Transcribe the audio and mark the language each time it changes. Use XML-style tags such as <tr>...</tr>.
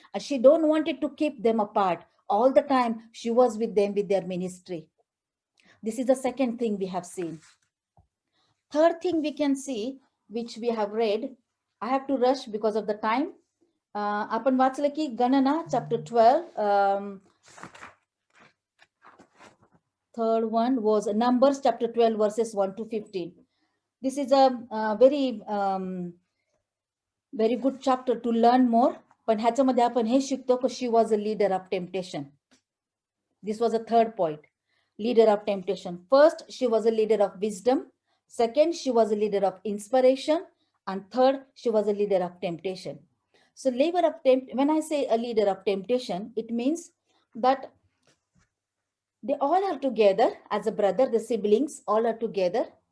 <en>She don't wanted to keep them apart. All the time she was with them with their ministry. This is the second thing we have seen. Third thing we can see, which we have read, I have to rush because of the time.</en> <mr>आपण वाचलं की गणना chapter 12.</mr> <en>Third one was Numbers chapter 12 verses 1 to 15. This is a very good chapter to learn more.</en> <mr>पण ह्याच्यामध्ये आपण हे शिकतो की</mr> <en>she was a leader of temptation. This was a third point. Leader of temptation. First, she was a leader of wisdom. Second, she was a leader of inspiration. And third, she was a leader of temptation. So when I say a leader of temptation, it means that they all are together as a brother, the siblings all are together.</en>